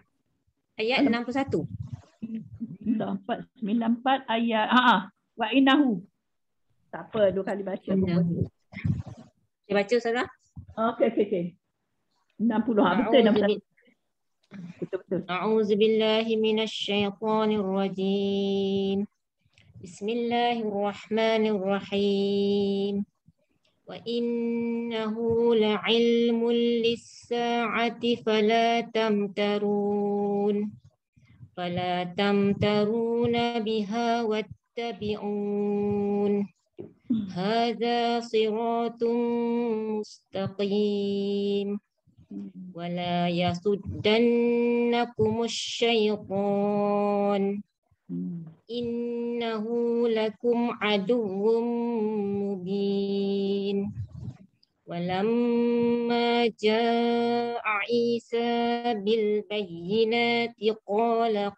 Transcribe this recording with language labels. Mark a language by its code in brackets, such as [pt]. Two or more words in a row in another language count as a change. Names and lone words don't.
[ms] Ayat 61. 494 ayat [ar] وإنه. [ms] Tak apa, 2 kali baca pun boleh. Saya baca Ustazah. Okey. 60 betul 61. Betul. [ar] أعوذ بالله من الشيطان الرجيم. بسم الله الرحمن الرحيم. وإنه لعلم للساعة فلا تمترن بها واتبعون. هذا صراط مستقيم. ولا يصدنكم الشيطان إنه لكم عدو مبين ولما جاء عيسى بالبينات قال